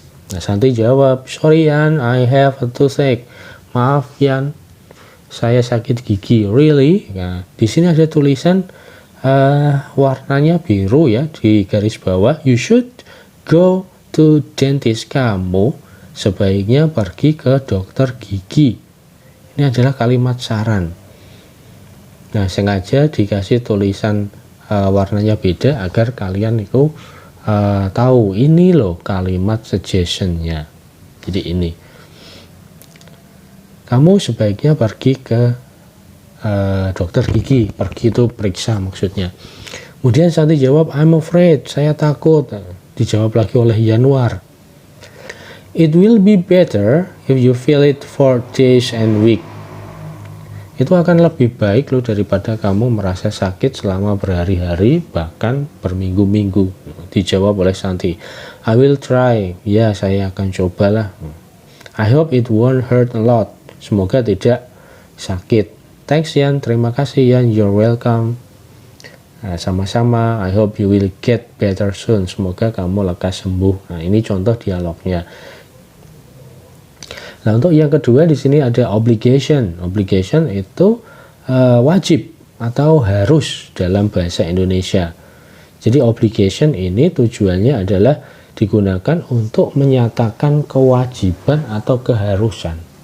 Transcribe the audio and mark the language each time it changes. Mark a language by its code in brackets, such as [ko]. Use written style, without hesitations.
[id] Nah, Santi jawab, [en] sorry Yan, I have a toothache. [id] Maaf Yan, saya sakit gigi. [en] Really? [id] Nah, di sini ada tulisan warnanya biru ya di garis bawah. [en] You should go to dentist. [id] Kamu sebaiknya pergi ke dokter gigi. Ini adalah kalimat saran. Nah, sengaja dikasih tulisan warnanya beda agar kalian itu tahu ini loh kalimat suggestionnya. Jadi ini, kamu sebaiknya pergi ke dokter gigi. Pergi itu periksa maksudnya. Kemudian Santi jawab, [en] I'm afraid, [id] saya takut. Dijawab lagi oleh Yanuar, [en] it will be better if you feel it for days and weeks. [id] Itu akan lebih baik loh daripada kamu merasa sakit selama berhari-hari bahkan berminggu-minggu. Dijawab oleh Santi, [en] I will try. [id] Ya, saya akan cobalah. [en] I hope it won't hurt a lot. [id] Semoga tidak sakit. [en] Thanks [id] Yan, terima kasih Yan, [en] you're welcome. [id] Nah, sama-sama. [en] I hope you will get better soon. [id] Semoga kamu lekas sembuh. Nah, ini contoh dialognya. Nah, untuk yang kedua di sini ada obligation. Obligation itu wajib atau harus dalam bahasa Indonesia. Jadi obligation ini tujuannya adalah digunakan untuk menyatakan kewajiban atau keharusan.